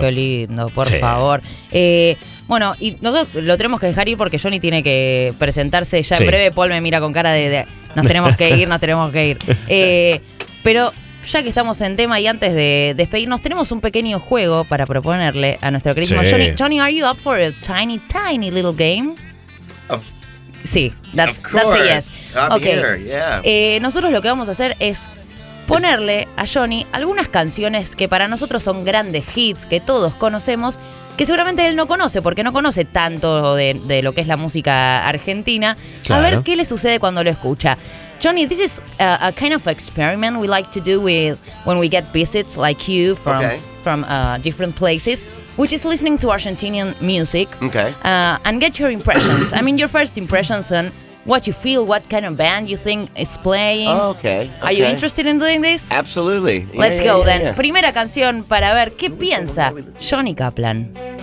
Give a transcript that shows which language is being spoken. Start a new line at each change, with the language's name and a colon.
Spanish: Johnny Thunders, qué lindo, por favor. Bueno, y nosotros lo tenemos que dejar ir porque Johnny tiene que presentarse ya en breve. Paul me mira con cara de nos tenemos que ir. Pero... ya que estamos en tema y antes de despedirnos, tenemos un pequeño juego para proponerle a nuestro querido Johnny.
English: Johnny, are you up for a tiny, tiny little game? That's a yes. Okay. Yeah.
Spanish: Nosotros lo que vamos a hacer es ponerle a Johnny algunas canciones que para nosotros son grandes hits, que todos conocemos, que seguramente él no conoce, porque no conoce tanto de lo que es la música argentina. Claro. A ver qué le sucede cuando lo escucha.
English: Johnny, this is a kind of experiment we like to do with when we get visits like you from different places, which is listening to Argentinian music. Okay. And get your impressions. I mean, your first impressions on what you feel, what kind of band you think is playing. Oh, okay. Are you interested in doing this? Absolutely. Yeah, let's go then. Yeah.
Spanish: Primera canción para ver qué piensa Johnny Kaplan.